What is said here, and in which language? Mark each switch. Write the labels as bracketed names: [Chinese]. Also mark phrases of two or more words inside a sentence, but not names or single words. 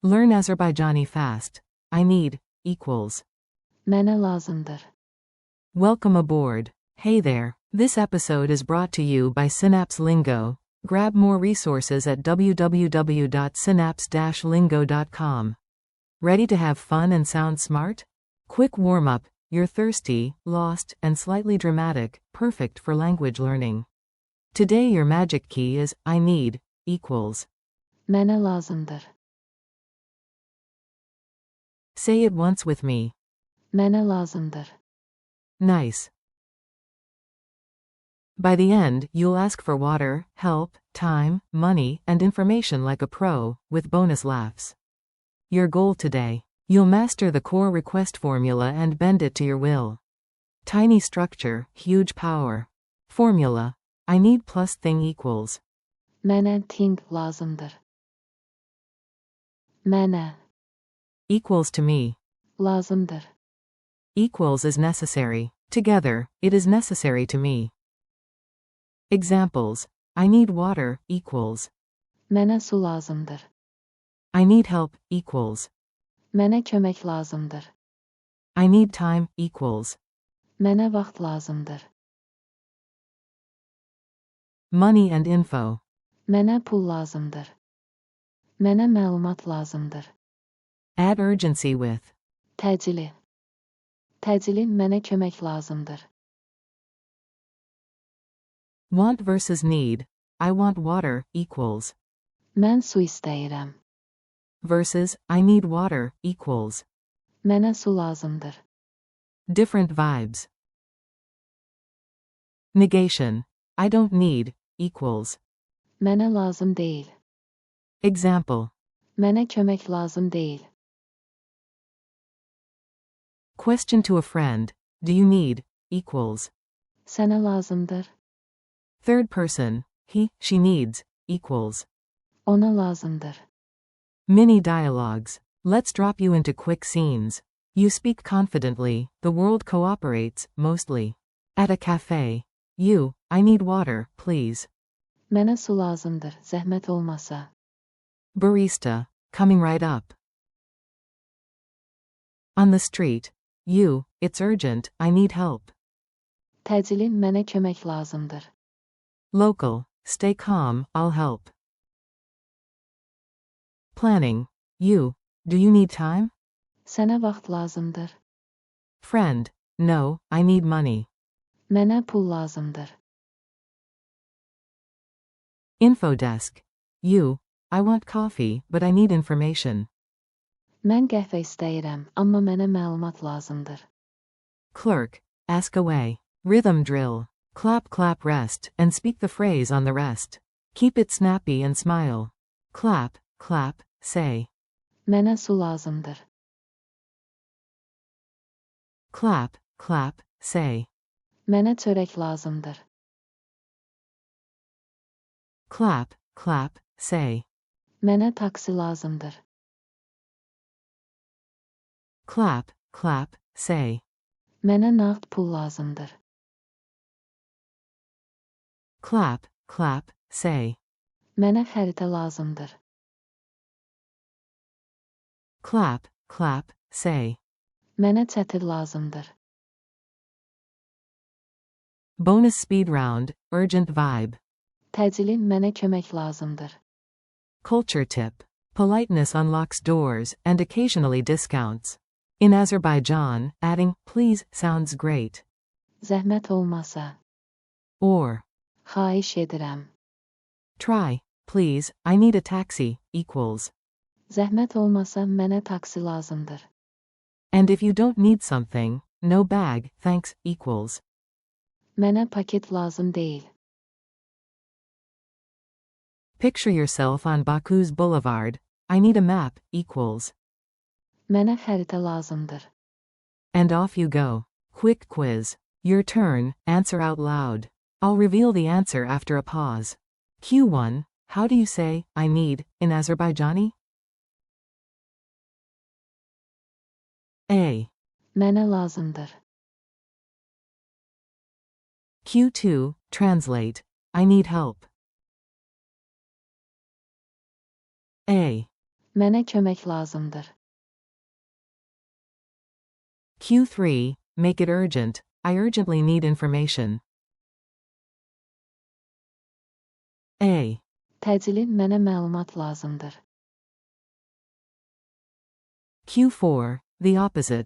[English] Learn Azerbaijani fast. I need equals. [Azerbaijani] Mənə lazımdır. [English] Welcome aboard. Hey there. This episode is brought to you by Synapse Lingo. Grab more resources at www.synapse-lingo.com. Ready to have fun and sound smart? Quick warm-up. You're thirsty, lost, and slightly dramatic, perfect for language learning. Today your magic key is I need equals. [Azerbaijani] Mənə lazımdır. [English] Say it once with me. [Azerbaijani] Mənə lazımdır. [English] Nice. By the end, you'll ask for water, help, time, money, and information like a pro, with bonus laughs. Your goal today. You'll master the core request formula and bend it to your will. Tiny structure, huge power. Formula. I need plus thing equals. [Azerbaijani] Mənə thing lazımdır. Mənə [English] Equals to me. [Azerbaijani] lazımdır. [English] Equals is necessary. Together, it is necessary to me. Examples. I need water equals. [Azerbaijani] Mənə su lazımdır. [English] I need help equals. [Azerbaijani] Mənə kömək lazımdır. [English] I need time equals. [Azerbaijani] Mənə vaxt lazımdır. [English] Money and info. [Azerbaijani] Mənə pul lazımdır. Mənə məlumat lazımdır. [English] Add urgency with. [Azerbaijani] Təcili. Təcili mənə kömək lazımdır. [English] Want versus need. I want water equals. [Azerbaijani] Mən su istəyirəm. [English] Versus I need water equals. [Azerbaijani] Mənə su lazımdır. [English] Different vibes. Negation. I don't need equals. [Azerbaijani] Mənə lazım deyil. [English] Example. [Azerbaijani] Mənə kömək lazım deyil. [English] Question to a friend. Do you need equals. [Azerbaijani] Sənə lazımdır. [English] Third person. He, she needs equals. [Azerbaijani] Ona lazımdır. [English] Mini dialogues. Let's drop you into quick scenes. You speak confidently, the world cooperates, mostly. At a cafe. You, I need water, please. [Azerbaijani] Mənə su lazımdır, zəhmət olmasa. [English] Barista. Coming right up. On the street. You, it's urgent, I need help. [Azerbaijani] Təcili mənə kömək lazımdır. [English] Local. Stay calm, I'll help. Planning. You, do you need time? [Azerbaijani] Sənə vaxt lazımdır. [English] Friend. No, I need money. [Azerbaijani] Mənə pul lazımdır. [English] Info desk. You, I want coffee, but I need information. [Azerbaijani] Mən qəhvə istəyirəm, amma mənə məlumat lazımdır. [English] Clerk. Ask away. Rhythm drill. Clap, clap, rest, and speak the phrase on the rest. Keep it snappy and smile. Clap, clap, say. [Azerbaijani] Mənə su lazımdır. [English] Clap, clap, say. [Azerbaijani] Mənə çörək lazımdır. [English] Clap, clap, say. [Azerbaijani] Mənə taksi lazımdır. [English] Clap, clap, say. [Azerbaijani] Mənə nağd pul lazımdır. [English] Clap, clap, say. [Azerbaijani] Mənə xəritə lazımdır. [English] Clap, clap, say. [Azerbaijani] Mənə çətir lazımdır. [English] Bonus speed round, urgent vibe. [Azerbaijani] Təcili mənə kömək lazımdır. [English] Culture tip. Politeness unlocks doors and occasionally discounts. In Azerbaijan, adding please sounds great. [Azerbaijani] Zəhmət olmasa. [English] Or. [Azerbaijani] Xahiş edirəm. [English] Try, please, I need a taxi equals. [Azerbaijani] Zəhmət olmasa mənə taksi lazımdır. [English] And if you don't need something, no bag, thanks equals. [Azerbaijani] Mənə paket lazım deyil. [English] Picture yourself on Baku's boulevard. I need a map equals. [Azerbaijani] Mənə xəritə lazımdır. [English] And off you go. Quick quiz. Your turn, answer out loud. I'll reveal the answer after a pause. Q1. How do you say, I need, in Azerbaijani? A. [Azerbaijani] Mənə lazımdır. [English] Q2. Translate. I need help. A. [Azerbaijani] Mənə kömək lazımdır. [English] Q3, make it urgent. I urgently need information. A. [Azerbaijani] Təcili mənə məlumat lazımdır. [English] Q4, the opposite.